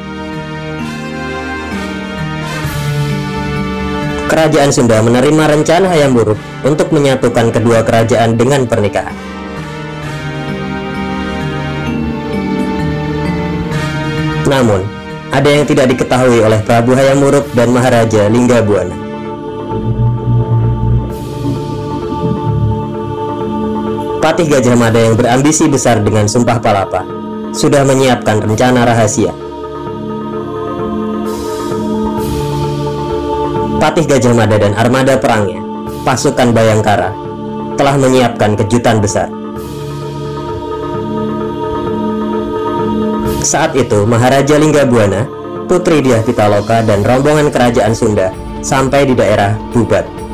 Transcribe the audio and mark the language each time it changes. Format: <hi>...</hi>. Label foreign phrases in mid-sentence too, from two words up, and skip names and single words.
<id>Kerajaan Sunda menerima rencana Hayam Wuruk untuk menyatukan kedua kerajaan dengan pernikahan. Namun, ada yang tidak diketahui oleh Prabu Hayam Wuruk dan Maharaja Linggabuana. Patih Gajah Mada yang berambisi besar dengan Sumpah Palapa sudah menyiapkan rencana rahasia. Patih Gajah Mada dan armada perangnya, pasukan Bayangkara, telah menyiapkan kejutan besar. Saat itu, Maharaja Linggabuana, Putri Dyah Pitaloka, dan rombongan kerajaan Sunda sampai di daerah Bubat.</id>